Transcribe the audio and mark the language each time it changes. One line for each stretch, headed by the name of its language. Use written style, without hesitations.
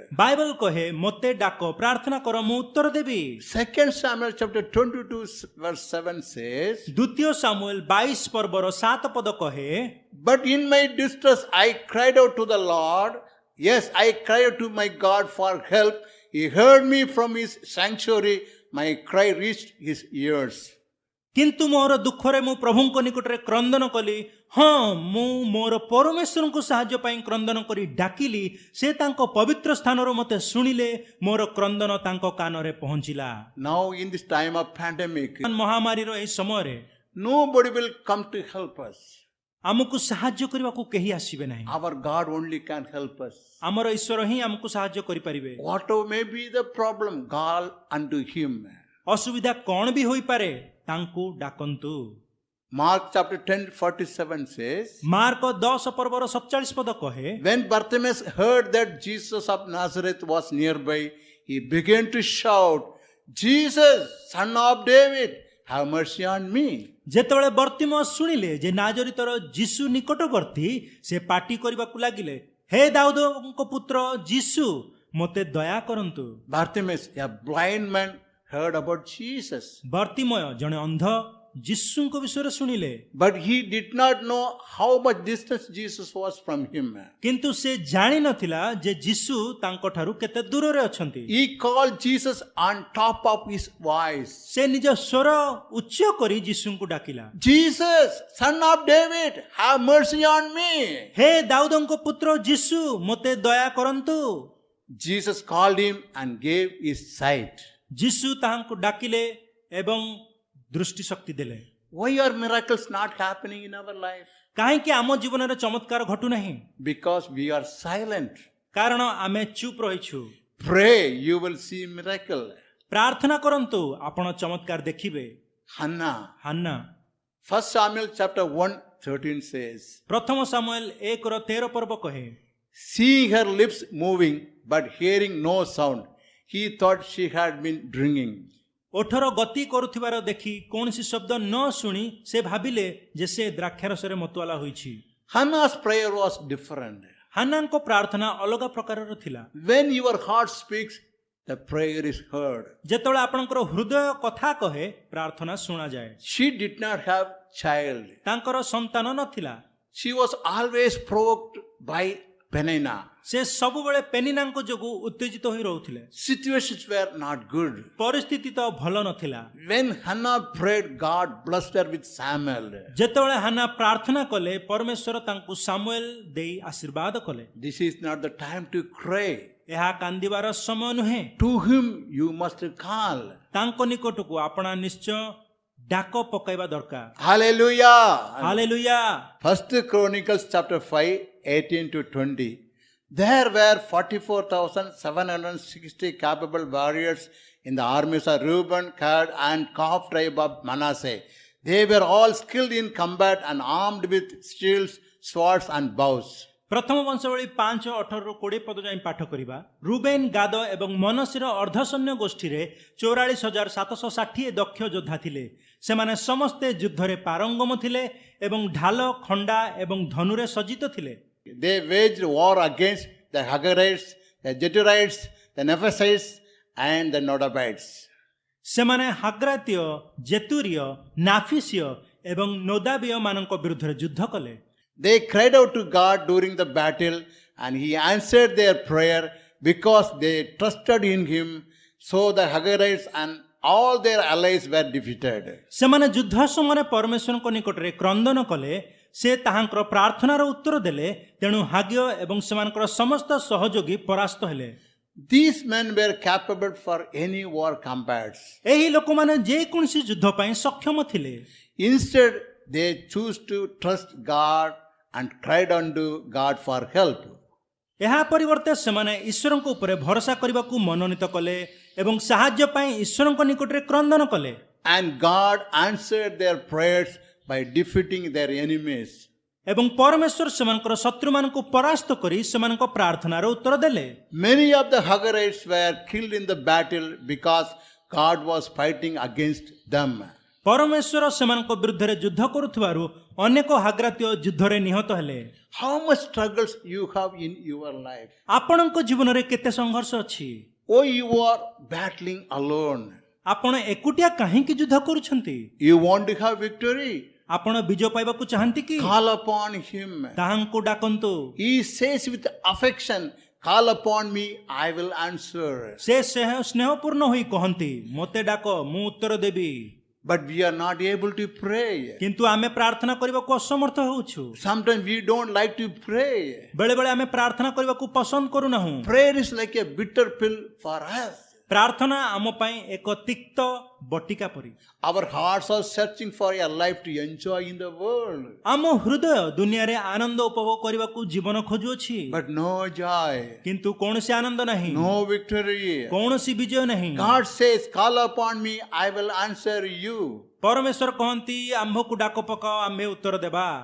Odia: Bible କହେ, ମୋତେ ଡାକ, ପ୍ରାର୍ଥନା କର, ମୁଁ ଉତ୍ତର ଦେବି।
English: 2 Samuel chapter 22:7 says,
Odia: ଦ୍ୱିତୀୟ ସାମୁଏଲ 22 ପର୍ବର 7 ପଦ କହେ,
English: but in my distress I cried out to the Lord. Yes, I cried to my God for help. He heard me from his sanctuary. my cry reached his ears.
Odia: କିନ୍ତୁ ମୋର ଦୁଃଖରେ ମୁଁ ପ୍ରଭୁଙ୍କ ନିକଟରେ କ୍ରନ୍ଦନ କଲି। ହଁ, ମୁଁ ମୋର ପରମେଶ୍ୱରଙ୍କୁ ସାହାଯ୍ୟ ପାଇଁ କ୍ରନ୍ଦନ କରି ଡାକିଲି। ସେ ତାଙ୍କ ପବିତ୍ର ସ୍ଥାନରୁ ମୋତେ ଶୁଣିଲେ। ମୋର କ୍ରନ୍ଦନ ତାଙ୍କ କାନରେ ପହଞ୍ଚିଲା।
English: Now in this time of pandemic,
Odia: ମହାମାରୀର ଏହି ସମୟରେ
English: nobody will come to help us.
Odia: ଆମକୁ ସାହାଯ୍ୟ କରିବାକୁ କେହି ଆସିବେ ନାହିଁ।
English: Our God only can help us.
Odia: ଆମର ଈଶ୍ୱର ହିଁ ଆମକୁ ସାହାଯ୍ୟ କରିପାରିବେ।
English: Whatever may be the problem, call unto him.
Odia: ଅସୁବିଧା କ'ଣ ବି ହୋଇପାରେ, ତାଙ୍କୁ ଡାକନ୍ତୁ।
English: Mark chapter 10:47 says,
Odia: ମାର୍କ 10 ପର୍ବର 47 ପଦ କହେ,
English: when Bartimaeus heard that Jesus of Nazareth was nearby, he began to shout, Jesus, son of David, have mercy on me.
Odia: ଯେତେବେଳେ ବର୍ତ୍ତିମେୟ ଶୁଣିଲେ ଯେ ନାଜରିତର ଯୀଶୁ ନିକଟବର୍ତ୍ତୀ, ସେ ପାଟି କରିବାକୁ ଲାଗିଲେ, ହେ ଦାଉଦଙ୍କ ପୁତ୍ର ଯୀଶୁ, ମୋତେ ଦୟା କରନ୍ତୁ।
English: Bartimaeus, a blind man, heard about Jesus,
Odia: ବର୍ତ୍ତିମେୟ ଜଣେ ଅନ୍ଧ ଯୀଶୁଙ୍କ ବିଷୟରେ ଶୁଣିଲେ,
English: but he did not know how much distance Jesus was from him.
Odia: କିନ୍ତୁ ସେ ଜାଣିନଥିଲା ଯେ ଯୀଶୁ ତାଙ୍କଠାରୁ କେତେ ଦୂରରେ ଅଛନ୍ତି।
English: He called Jesus on top of his voice.
Odia: ସେ ନିଜ ସ୍ୱର ଉଚ୍ଚ କରି ଯୀଶୁଙ୍କୁ ଡାକିଲା,
English: Jesus, son of David, have mercy on me.
Odia: ହେ ଦାଉଦଙ୍କ ପୁତ୍ର ଯୀଶୁ, ମୋତେ ଦୟା କରନ୍ତୁ।
English: Jesus called him and gave his sight.
Odia: ଯୀଶୁ ତାହାଙ୍କୁ ଡାକିଲେ ଏବଂ ଦୃଷ୍ଟି ଶକ୍ତି ଦେଲେ।
English: Why are miracles not happening in our life?
Odia: କାହିଁକି ଆମ ଜୀବନରେ ଚମତ୍କାର ଘଟୁନାହିଁ?
English: Because we are silent.
Odia: କାରଣ ଆମେ ଚୁପ୍ ରହିଛୁ।
English: Pray, you will see miracle.
Odia: ପ୍ରାର୍ଥନା କରନ୍ତୁ, ଆପଣ ଚମତ୍କାର ଦେଖିବେ।
English: Hannah,
Odia: Hannah
English: 1 Samuel chapter 1:13 says,
Odia: ପ୍ରଥମ ସାମୁଏଲ 1:13 ପର୍ବ କହେ,
English: seeing her lips moving but hearing no sound, he thought she had been drinking.
Odia: ଓଠର ଗତି କରୁଥିବାର ଦେଖି କୌଣସି ଶବ୍ଦ ନ ଶୁଣି ସେ ଭାବିଲେ ଯେ ସେ ଦ୍ରାକ୍ଷାରସରେ ମତୁଆଲା ହୋଇଛି।
English: Hannah's prayer was different.
Odia: ହାନ୍ନାଙ୍କ ପ୍ରାର୍ଥନା ଅଲଗା ପ୍ରକାରର ଥିଲା।
English: When your heart speaks, the prayer is heard.
Odia: ଯେତେବେଳେ ଆପଣଙ୍କର ହୃଦୟ କଥା କହେ, ପ୍ରାର୍ଥନା ଶୁଣାଯାଏ।
English: She did not have child.
Odia: ତାଙ୍କର ସନ୍ତାନ ନଥିଲା।
English: She was always provoked by Peninnah.
Odia: ସେ ସବୁବେଳେ ପେନିନାଙ୍କ ଯୋଗୁଁ ଉତ୍ତେଜିତ ହୋଇ ରହୁଥିଲେ।
English: Situations were not good.
Odia: ପରିସ୍ଥିତି ତ ଭଲ ନଥିଲା।
English: When Hannah prayed, God blessed her with Samuel.
Odia: ଯେତେବେଳେ ହାନ୍ନା ପ୍ରାର୍ଥନା କଲେ, ପରମେଶ୍ୱର ତାଙ୍କୁ ସାମୁଏଲ ଦେଇ ଆଶୀର୍ବାଦ କଲେ।
English: This is not the time to cry.
Odia: ଏହା କାନ୍ଦିବାର ସମୟ ନୁହେଁ।
English: To him you must call.
Odia: ତାଙ୍କ ନିକଟକୁ ଆପଣ ନିଶ୍ଚୟ ଡାକ ପକାଇବା ଦରକାର।
English: Hallelujah.
Odia: Hallelujah.
English: 1 Chronicles chapter 5:18-20. There were 44,760 capable warriors in the armies of Reuben, Gad, and Koph tribe of Manasseh. They were all skilled in combat and armed with shields, swords, and bows.
Odia: ପ୍ରଥମ ବଂଶାବଳୀ 5:18-20 ପଦ ଯାଇ ପାଠ କରିବା। ରୁବେନ, ଗାଦ ଏବଂ ମନସେର ଅର୍ଦ୍ଧସୈନ୍ୟ ଗୋଷ୍ଠୀରେ 44,760 ଦକ୍ଷ ଯୋଦ୍ଧା ଥିଲେ। ସେମାନେ ସମସ୍ତେ ଯୁଦ୍ଧରେ ପାରଙ୍ଗମ ଥିଲେ ଏବଂ ଢାଲ, ଖଣ୍ଡା ଏବଂ ଧନୁରେ ସଜ୍ଜିତ ଥିଲେ।
English: They waged war against the Hagarites, the Jeturites, the Nephites, and the Nodabites.
Odia: ସେମାନେ ହାଗ୍ରାତୀୟ, ଜେତୁରୀୟ, ନାଫିସିୟ ଏବଂ ନୋଦାବୀୟ ମାନଙ୍କ ବିରୁଦ୍ଧରେ ଯୁଦ୍ଧ କଲେ।
English: They cried out to God during the battle, and He answered their prayer because they trusted in Him. So the Hagarites and all their allies were defeated.
Odia: ସେମାନେ ଯୁଦ୍ଧ ସମୟରେ ପରମେଶ୍ୱରଙ୍କ ନିକଟରେ କ୍ରନ୍ଦନ କଲେ। ସେ ତାହାଙ୍କର ପ୍ରାର୍ଥନାର ଉତ୍ତର ଦେଲେ। ତେଣୁ ହାଗ୍ୟ ଏବଂ ସେମାନଙ୍କର ସମସ୍ତ ସହଯୋଗୀ ପରାସ୍ତ ହେଲେ।
English: These men were capable for any war combats.
Odia: ଏହି ଲୋକମାନେ ଯେକୌଣସି ଯୁଦ୍ଧ ପାଇଁ ସକ୍ଷମ ଥିଲେ।
English: Instead, they chose to trust God and cried unto God for help.
Odia: ଏହା ପରିବର୍ତ୍ତେ ସେମାନେ ଈଶ୍ୱରଙ୍କ ଉପରେ ଭରସା କରିବାକୁ ମନୋନୀତ କଲେ ଏବଂ ସାହାଯ୍ୟ ପାଇଁ ଈଶ୍ୱରଙ୍କ ନିକଟରେ କ୍ରନ୍ଦନ କଲେ।
English: And God answered their prayers by defeating their enemies.
Odia: ଏବଂ ପରମେଶ୍ୱର ସେମାନଙ୍କର ଶତ୍ରୁମାନଙ୍କୁ ପରାସ୍ତ କରି ସେମାନଙ୍କ ପ୍ରାର୍ଥନାର ଉତ୍ତର ଦେଲେ।
English: Many of the Hagarites were killed in the battle because God was fighting against them.
Odia: ପରମେଶ୍ୱର ସେମାନଙ୍କ ବିରୁଦ୍ଧରେ ଯୁଦ୍ଧ କରୁଥିବାରୁ ଅନେକ ହାଗ୍ରାତୀୟ ଯୁଦ୍ଧରେ ନିହତ ହେଲେ।
English: How much struggles you have in your life?
Odia: ଆପଣଙ୍କ ଜୀବନରେ କେତେ ସଂଘର୍ଷ ଅଛି?
English: Oh, you are battling alone.
Odia: ଆପଣ ଏକୁଟିଆ କାହିଁକି ଯୁଦ୍ଧ କରୁଛନ୍ତି?
English: You want to have victory?
Odia: ଆପଣ ବିଜୟ ପାଇବାକୁ ଚାହାନ୍ତି କି?
English: Call upon Him.
Odia: ତାହାଙ୍କୁ ଡାକନ୍ତୁ।
English: He says with affection, call upon me, I will answer.
Odia: ସେ ସ୍ନେହପୂର୍ଣ୍ଣ ହୋଇ କହନ୍ତି ମୋତେ ଡାକ ମୁଁ ଉତ୍ତର ଦେବି।
English: But we are not able to pray.
Odia: କିନ୍ତୁ ଆମେ ପ୍ରାର୍ଥନା କରିବାକୁ ଅସମର୍ଥ ହେଉଛୁ।
English: Sometimes we don't like to pray.
Odia: ବେଳେ ବେଳେ ଆମେ ପ୍ରାର୍ଥନା କରିବାକୁ ପସନ୍ଦ କରୁନାହୁଁ।
English: Prayer is like a bitter pill for us.
Odia: ପ୍ରାର୍ଥନା ଆମ ପାଇଁ ଏକ ତିକ୍ତ ବଟିକା ପରି।
English: Our hearts are searching for a life to enjoy in the world,
Odia: ଆମ ହୃଦୟ ଦୁନିଆରେ ଆନନ୍ଦ ଉପଭୋଗ କରିବାକୁ ଜୀବନ ଖୋଜୁଅଛି,
English: but no joy,
Odia: କିନ୍ତୁ କୌଣସି ଆନନ୍ଦ ନାହିଁ,
English: no victory.
Odia: କୌଣସି ବିଜୟ ନାହିଁ।
English: God says, call upon me, I will answer you.
Odia: ପରମେଶ୍ୱର କହନ୍ତି ଆମ୍ଭକୁ ଡାକ ପକାଅ ଆମ୍ଭେ ଉତ୍ତର ଦେବା।